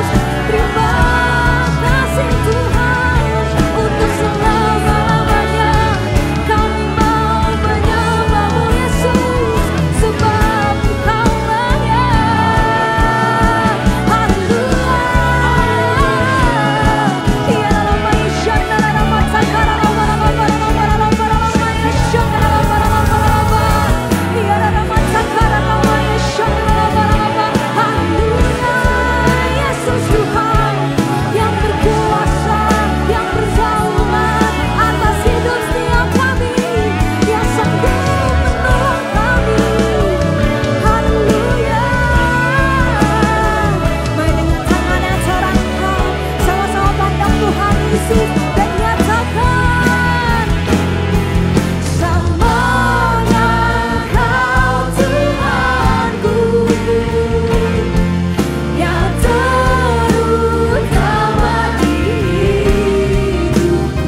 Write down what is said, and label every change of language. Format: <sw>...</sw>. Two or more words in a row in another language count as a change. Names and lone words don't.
<id>Terima kasih Tuhan, untuk selama-lamanya kami mau menyembah-Mu Yesus, sebab Engkau layak. Haleluya. Ya Rama Ishana Rama Sakara Rama Rama Rama Rama Rama Ishana Rama Rama Rama. Ya Rama Sakara Rama Ishana Rama Rama. Haleluya. Yesus Tuhan yang berkuasa, yang berdaulat atas hidup setiap kami, yang sanggup menolong kami. Haleluya. Mari dengan tangan yang terangkat, sama-sama pandang Tuhan Yesus dan nyatakan, selamanya Kau Tuhanku, yang terutama di hidupku.</id>